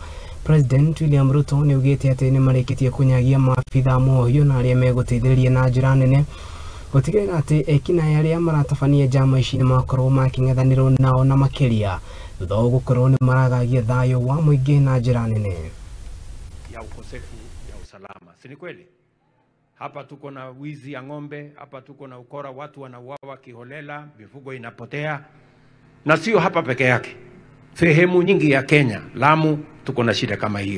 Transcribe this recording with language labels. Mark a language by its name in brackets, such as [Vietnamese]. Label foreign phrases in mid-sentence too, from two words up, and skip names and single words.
[Kikuyu] President William Ruto nĩ augĩte atĩ nĩ marĩkĩtie kũnyagia maabitha mohiũ na arĩa megũteithĩrĩria na njĩra nene gũtigĩrĩra atĩ ekina arĩa maratabania njama ici nĩ makorwo makĩng'ethanĩrwo nao na makĩria thutha wa gũkorwo nĩ maragagia thayũ wa mũingĩ na njĩra nene [Swahili] ya ukosefu ya usalama. Si ni kweli? Hapa tuko na wizi ya ng'ombe, hapa tuko na ukora, watu wanauawa kiholela, mifugo inapotea. Na sio hapa peke yake. Sehemu nyingi ya Kenya, Lamu tuko na shida kama hiyo.